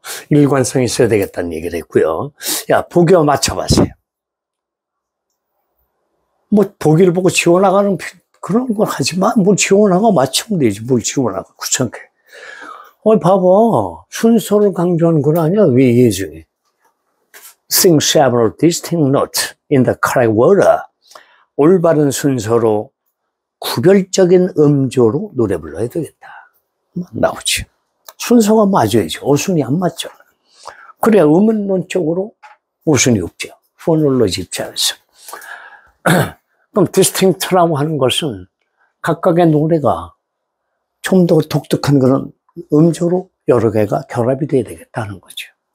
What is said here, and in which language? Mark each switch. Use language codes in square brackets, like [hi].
[ko] 일관성이 있어야 되겠다는 얘기를 했고요. 야, 보기와 맞춰봤어요. 뭐 보기를 보고 지워나가는 그런 걸 하지 마. 뭘 지워나가 맞추면 되지. 뭘 지워나가 귀찮게. 봐봐. 순서를 강조하는 건 아니야. 왜 예중에. [en] Sing several distinct notes in the correct order. [ko] 올바른 순서로 구별적인 음조로 노래 불러야 되겠다. 나오지. 순서가 맞아야지. 어순이 안 맞죠. 그래야 음원론적으로 어순이 없죠. 포놀로지 입장에서. 그럼 디스팅트라고 하는 것은 각각의 노래가 좀 더 독특한 그런 음조로 여러 개가 결합이 돼야 되겠다는 거죠.